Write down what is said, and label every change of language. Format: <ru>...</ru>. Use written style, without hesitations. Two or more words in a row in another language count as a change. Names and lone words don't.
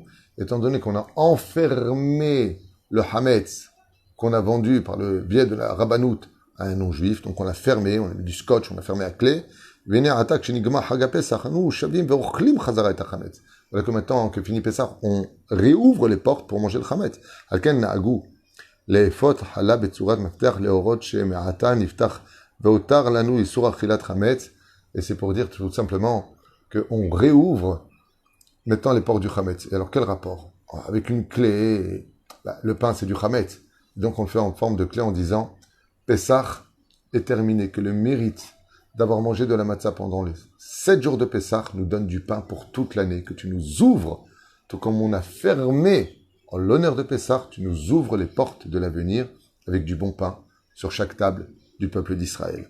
<fr>Étant donné qu'on a enfermé le Hametz, qu'on a vendu par le biais de la Rabbanout à un non-juif, donc on l'a fermé, on a mis du scotch, on l'a fermé à clé. Voilà que maintenant que fini Pessah, on réouvre les portes pour manger le Hametz.</fr> <he>לכן נהגו לאפות חלה בצורת מפתח לאות שמעתה נפתח והותר לנו איסור אכילת חמץ.</he> <fr>Et c'est pour dire tout simplement qu'on réouvre maintenant les portes du Hametz. Et alors quel rapport? Avec une clé, le pain c'est du Hametz. Donc on le fait en forme de clé en disant Pessah est terminé, que le mérite d'avoir mangé de la matzah pendant les 7 jours de Pessah nous donne du pain pour toute l'année, que tu nous ouvres, tout comme on a fermé en l'honneur de Pessah, tu nous ouvres les portes de l'avenir avec du bon pain sur chaque table du peuple d'Israël.</fr>